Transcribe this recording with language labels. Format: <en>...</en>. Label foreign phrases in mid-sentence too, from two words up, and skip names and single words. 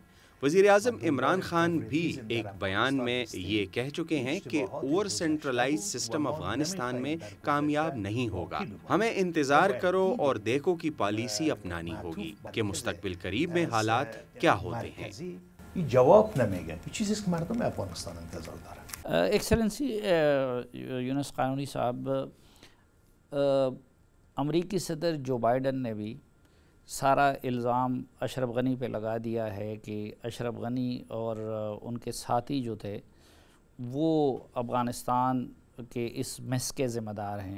<ur>وزیر اعظم عمران خان بھی ایک بیان میں یہ کہہ چکے ہیں کہ اوور سینٹرلائز سسٹم افغانستان میں کامیاب نہیں ہوگا۔ ہمیں انتظار کرو اور دیکھو کی پالیسی اپنانی ہوگی کہ مستقبل قریب میں حالات کیا ہوتے ہیں۔</ur> <fa>این جواب نمیگن که چیزی است که مردم افغانستان انتظار دارن.</fa> <ur>ایکسلنسی یونس قانونی صاحب، امریکی صدر جو بائیڈن نے بھی سارا الزام اشرف غنی پہ لگا دیا ہے کہ اشرف غنی اور ان کے ساتھی جو تھے وہ افغانستان کے اس میس کے ذمہ دار ہیں۔</ur>